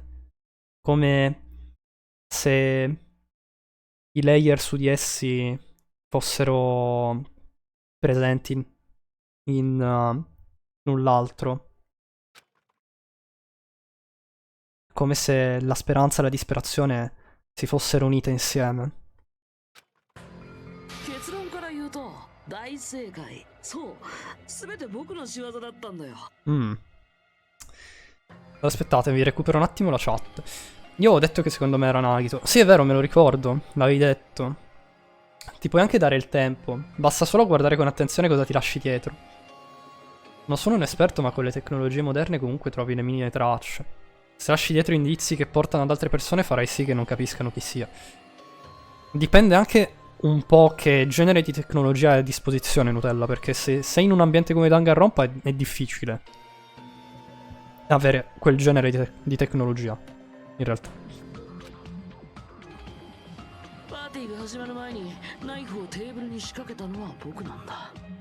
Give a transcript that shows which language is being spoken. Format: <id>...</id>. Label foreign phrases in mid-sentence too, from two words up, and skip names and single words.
<it>Come se i layer su di essi fossero presenti in null'altro. Come se la speranza e la disperazione si fossero unite insieme.</it> <ja>結論から言うと大正解。そう、全て僕の仕業だったんだよ。</ja> <it>Aspettate, vi recupero un attimo la chat. Io ho detto che secondo me era Nagito. Sì, è vero, me lo ricordo, l'avevi detto. Ti puoi anche dare il tempo. Basta solo guardare con attenzione cosa ti lasci dietro. Non sono un esperto, ma con le tecnologie moderne comunque trovi le minime tracce. Se lasci dietro indizi che portano ad altre persone farai sì che non capiscano chi sia. Dipende anche un po' che genere di tecnologia hai a disposizione, Nutella, perché se sei in un ambiente come Danganronpa è difficile avere quel genere di tecnologia, in realtà.</it> <ja>パーティーが始まる前にナイフをテーブルに仕掛けたのは僕なんだ。</ja>